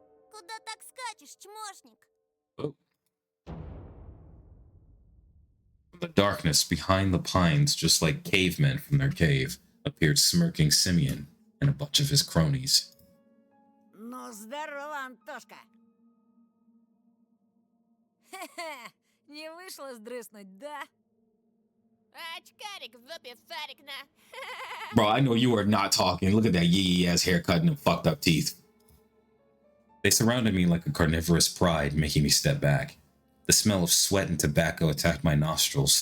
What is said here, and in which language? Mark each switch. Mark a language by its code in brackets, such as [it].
[ru] Куда так скачешь, чмошник? Oh. [en] From the darkness behind the pines, just like cavemen from their cave, appeared smirking Simeon and a bunch of his cronies. [ru] Ну, здорово, Антошка. Хе-хе, не вышло сдрыснуть, да? Очкарик в жопе шарик на. [en] Bro, I know you are not talking. Look at that yee ass haircut and fucked up teeth. They surrounded me like a carnivorous pride, making me step back. The smell of sweat and tobacco attacked my nostrils.